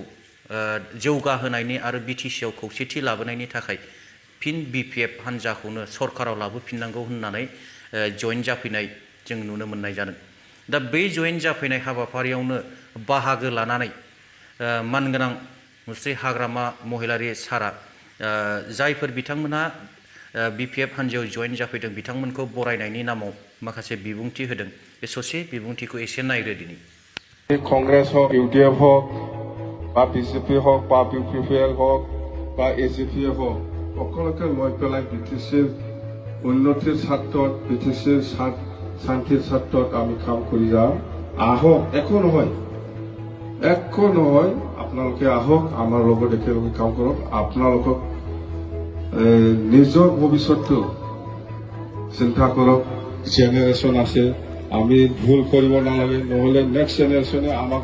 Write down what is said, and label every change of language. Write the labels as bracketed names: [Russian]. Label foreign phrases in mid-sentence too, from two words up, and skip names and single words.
[Bodo] जौगाहोनायनि आरो बिटिसिआव खौसेथि लाबोनायनि थाखाय फिन बिपिएफ हान्जाखौनो सरकाराव लाबोफिननांगौ होननानै जइन जाफैनाय जों नुनो मोननाय जादों दा बै जइन जाफैनाय हाबाफारियावनो बाहागो लानानै मानगोनां मुस्रि हाग्रामा महिलारि सारा जायफोर बिथांमोनहा बिपिएफ हान्जायाव जइन जाफैदों बिथांमोनखौ बरायनायनि नामाव माखासे बिबुंथि होदों बे ससे बिबुंथिखौ एसे नायदो दिनै [Assamese] কংগ্রেস হোক ইউডিএফ হোক বা বিজেপি হোক বা ইউপিপিএল হোক বা এজিপি হোক সকলোকে লৈ পেলাই বিটিচিৰ উন্নতিৰ স্বাৰ্থত বিটিচিৰ শান্তিৰ স্বাৰ্থত আমি কাম কৰি যাম আহক একো নহয় আপোনালোকে আহক আমাৰ লগত একেলগে কাম কৰক আপোনালোকক নিজৰ ভৱিষ্যতটো চিন্তা কৰক জেনেৰেশ্যন আছে আমি ভুল কৰিব নালাগে নহলে [English] next generation [Assamese] আমাক